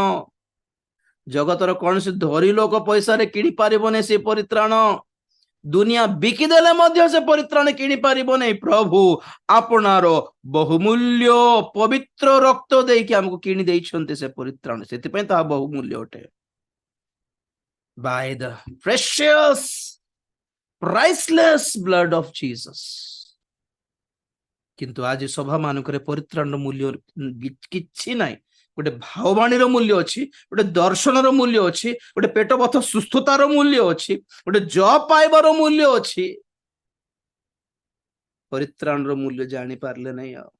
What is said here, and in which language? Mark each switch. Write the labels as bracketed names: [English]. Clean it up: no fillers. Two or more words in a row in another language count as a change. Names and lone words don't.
[Odia] ଜଗତର କୌଣସି ଧନୀ ଲୋକ ପଇସାରେ କିଣି ପାରିବନି ସେ ପରିତ୍ରାଣ। ଦୁନିଆ ବିକିଦେଲେ ମଧ୍ୟ ସେ ପରିତ୍ରାଣ କିଣି ପାରିବ ନାହିଁ। ପ୍ରଭୁ ଆପଣାର ବହୁମୂଲ୍ୟ ପବିତ୍ର ରକ୍ତ ଦେଇକି ଆମକୁ କିଣି ଦେଇଛନ୍ତି ସେ ପରିତ୍ରାଣ, ସେଥିପାଇଁ ତାହା ବହୁମୂଲ୍ୟ ଅଟେ। [English] by the precious priceless blood of Jesus. [Odia] କିନ୍ତୁ ଆଜି ସଭା ମାନଙ୍କରେ ପରିତ୍ରାଣର ମୂଲ୍ୟ କିଛି ନାହିଁ। ଗୋଟେ ଭାବବାଣୀର ମୂଲ୍ୟ ଅଛି, ଗୋଟେ ଦର୍ଶନର ମୂଲ୍ୟ ଅଛି, ଗୋଟେ ପେଟ ବଥ ସୁସ୍ଥତାର ମୂଲ୍ୟ ଅଛି, ଗୋଟେ ଜବ ପାଇବାର ମୂଲ୍ୟ ଅଛି। ପରିତ୍ରାଣର ମୂଲ୍ୟ ଜାଣିପାରିଲେ ନାହିଁ।